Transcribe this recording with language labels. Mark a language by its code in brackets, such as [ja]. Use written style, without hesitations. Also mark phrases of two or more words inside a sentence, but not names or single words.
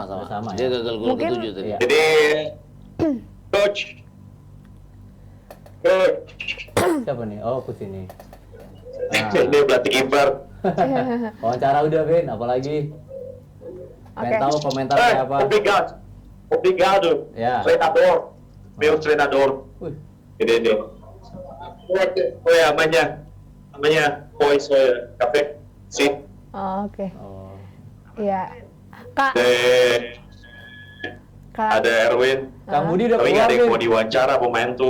[id] Udah sama Dia ya. gagal gol Mungkin- ke-7 tadi. Iya. Jadi, coach. Siapa nih? Oh, ke sini. Ini berarti kiper. Wawancara udah, Vin. Apalagi? Pengen Oke. tahu komentarnya apa? [pt] Obrigado. Obrigado. [id] Ya. [pt] Treinador. Meu treinador. [id] Wih, Ini. Oh ya, namanya Boy Soya Cafe. Si. Oh, oke. oh. Iya. Kak, Kak. Ada Erwin. Kang Budi udah Tapi nggak keluar, ada yang Vin. mau diwawancara pemain tuh.